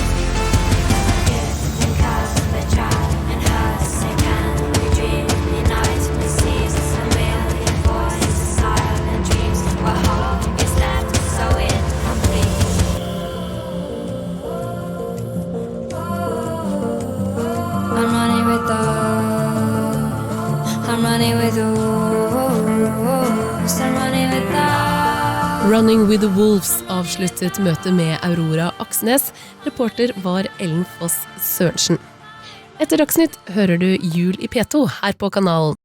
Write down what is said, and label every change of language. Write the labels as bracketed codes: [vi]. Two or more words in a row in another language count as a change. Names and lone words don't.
[en] And cast the child and hush again, we dream in nights and seasons, a million voices, silent dreams, what hope is left so incomplete. I'm running with the I'm running with the wolves, I'm running with the [no] Running with the Wolves avsluttet møtet med Aurora Aksnes. Reporter var Ellen Foss Sørensen. Etter Dagsnytt hører du Jul i P2 her på kanalen.